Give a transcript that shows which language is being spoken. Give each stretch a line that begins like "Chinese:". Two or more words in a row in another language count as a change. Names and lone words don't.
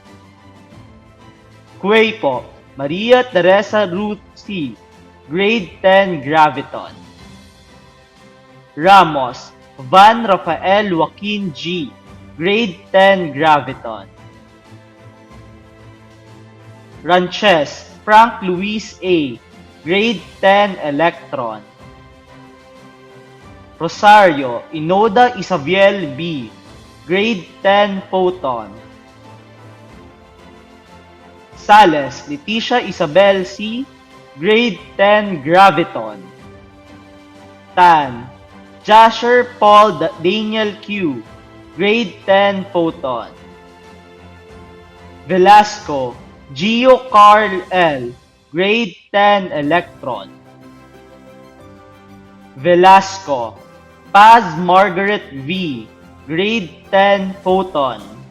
English: Cuepo, Maria Teresa Ruth C, Grade 10 Graviton. Ramos, Van Rafael Joaquin G, Grade 10 Graviton. Ranches, Frank Luis A, Grade 10 Electron. Rosario, Inoda Isabiel B, Grade 10 Photon. Sales, Leticia Isabel C, Grade 10 Graviton. Tan, Jasher Paul Daniel Q, Grade 10 Photon. Velasco, Gio Carl L, Grade 10 Electron. Velasco, Paz Margaret V, Grade 10 Photon.